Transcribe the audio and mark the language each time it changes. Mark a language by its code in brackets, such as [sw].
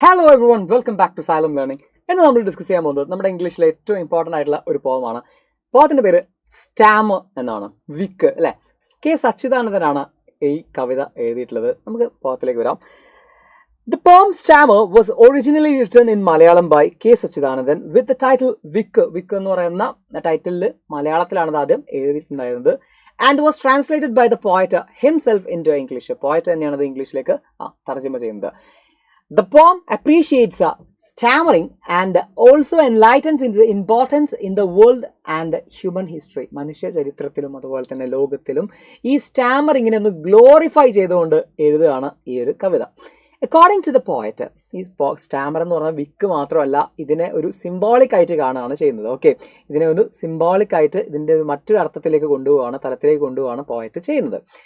[en] Hello everyone, welcome back to Xylem Learning. [ml] എന്ന് നമ്മൾ discuss ചെയ്യാൻ പോകുന്നത് നമ്മുടെ ഇംഗ്ലീഷിലെ ഏറ്റവും ഇമ്പോർട്ടൻ്റ് ആയിട്ടുള്ള ഒരു പോമാണ്. പോത്തിൻ്റെ പേര് സ്റ്റാമർ എന്നാണ്. വിക്ക് അല്ലെ, കെ സച്ചിദാനന്ദനാണ് ഈ കവിത എഴുതിയിട്ടുള്ളത്. നമുക്ക് പോത്തിലേക്ക് വരാം. [en] The poem Stammer was originally written in Malayalam by K. Sachidanandan with the title Vick. [ml] Vick എന്ന് പറയുന്ന ടൈറ്റിലിൽ മലയാളത്തിലാണ് അത് ആദ്യം എഴുതിയിട്ടുണ്ടായിരുന്നത്. [en] And was translated by the poet himself into English. [ml] Poet തന്നെയാണ് അത് ഇംഗ്ലീഷിലേക്ക് തർജ്ജമ ചെയ്യുന്നത്. [en] The poem appreciates stammering and also enlightens its importance in the world and human history. [ml] മനുഷ്യ ചരിത്രത്തിലും അതുപോലെ തന്നെ ലോകത്തിലും ഈ സ്റ്റാമറിങ്ങിനെ ഒന്ന് ഗ്ലോറിഫൈ ചെയ്തുകൊണ്ട് എഴുതുകയാണ് ഈ ഒരു കവിത. [en] according to the poet, [ml] ഈ സ്റ്റാമർ എന്ന് പറഞ്ഞാൽ വിക്ക് മാത്രമല്ല, ഇതിനെ ഒരു സിംബോളിക് ആയിട്ട് കാണുകയാണ് ചെയ്യുന്നത്. ഓക്കെ, ഇതിനെ ഒരു സിംബോളിക് ആയിട്ട് ഇതിൻ്റെ ഒരു മറ്റൊരു അർത്ഥത്തിലേക്ക് കൊണ്ടുപോവാണ്, തലത്തിലേക്ക് കൊണ്ടുപോവാണ് പോയറ്റ് ചെയ്യുന്നത്.